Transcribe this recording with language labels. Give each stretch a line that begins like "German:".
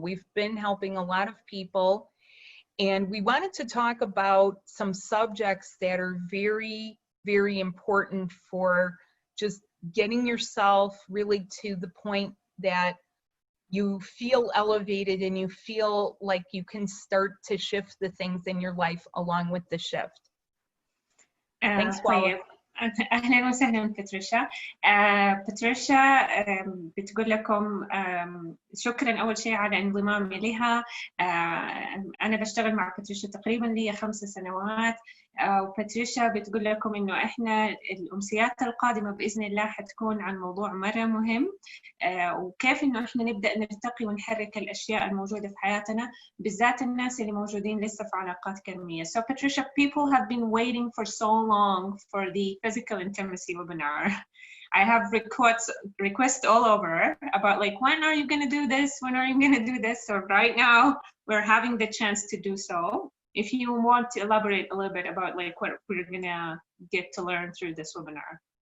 English: We've been helping a lot of people, and we wanted to talk about some subjects that are very, very important for just getting yourself really to the point that you feel elevated and you feel like you can start to shift the things in your life along with the shift. Thanks, Walla.
Arabic: أهلا وسهلا باتريشا. باتريشا بتقول لكم شكرا أول شيء على انضمامي لها. أنا بشتغل مع باتريشا تقريبا لي 5 سنوات، وباتريشا بتقول لكم إنه إحنا الأمسيات القادمة بإذن الله حتكون عن موضوع مرة مهم، وكيف إنه إحنا نبدأ نرتقي ونحرك الأشياء الموجودة في حياتنا، بالذات الناس اللي موجودين لسه في علاقات كرمية.
English: So Patricia, people have been waiting for so long for the physical intimacy webinar. I have requests all over about like, when are you going to do this? When are you going to do this? So right now we're having the chance to do so. If you want to elaborate a little bit about like what we're going to get to learn through this webinar.